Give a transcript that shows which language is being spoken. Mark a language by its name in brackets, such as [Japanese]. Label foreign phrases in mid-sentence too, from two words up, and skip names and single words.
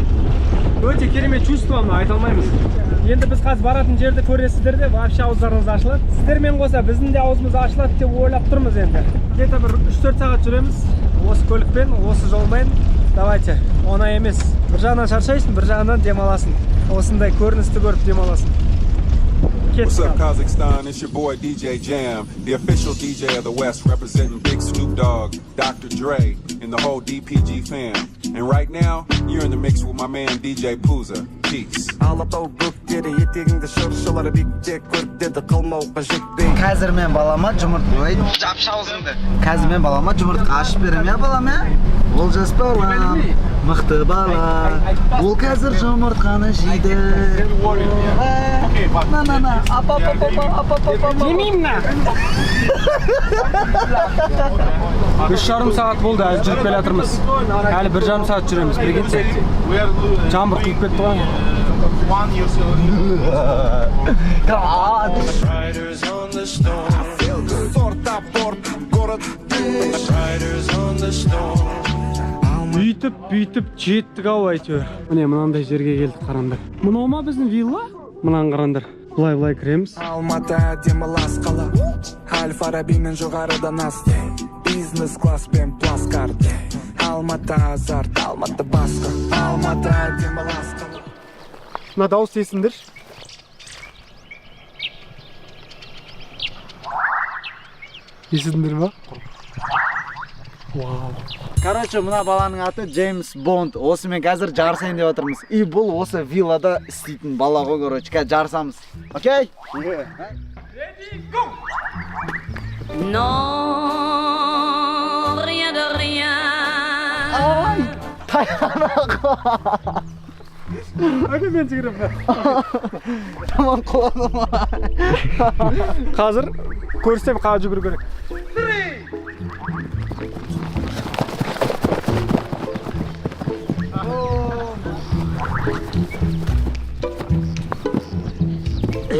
[Kazakh] Өте керемет чувствоны айта алмаймыз. Енді біз қазір баратын жерді көресіздер де, вообще ауыздарыңыз ашылады. Сіздермен қоса біздің де аузымыз ашылады деп ойлап тұрмыз енді. Где-то бір 3-4 сағат жүреміз. Осы көлікпен, осы жолмен. Давайте, оңай емес. Бір жағынан шаршайсың, бір жағынан демаласың. Осындай көріністі көріп демаласың. [English] What's up, Kazakhstan? It's your boy DJ Jam, the official DJ of the West, representing Big Snoop Dogg, Dr. Dre, and the whole DPG fam. And right now, you're in the mix with my man DJ Pooza. Peace. [Kazakh] Қазір мен балама жұмыртқа жапшы аузыңды. Қазір мен балама жұмыртқа ашып берем я балам я. Ол жас балам, мықты бала. Ол қазір жұмыртқаны жейді. На. Апа. Жемеймін на. 3,5 сағат болды, әлі жүріп келе жатырмыз. Әлі 1,5 сағат жүреміз, прикиньте. Жаңбыр құйып кетті ғой. [English] Riders on the storm. Riders on the storm. [Kazakh] Бүйтіп жеттік ау әйтеуір. Міне мынандай жерге келдік, қараңдар. Мынау ма біздің вилла? Мынаны қараңдар. Былай кіреміз. Алматы демалас қала. Аль-Фараби мен жоғарыдан асты. Бизнес-класспен пласкар. Алматы азарт, Алматы басқа. Алматы демалас қала. Мына дауыс естіңдер. Естіңдер ма? Вау. Короче, мына баланың аты Джеймс Бонд. Осы мен қазір жарысайын деп отырмыз. И бұл осы виллада істейтін бала ғой, короче. Қазір жарысамыз. Окей? [English] Ready, go! [French] Non, rien de rien. [Kazakh] Ай, таяна. Әке мен жүгіріп. Тамам құладым. Қазір көрсем қаға жүгіру керек. 3.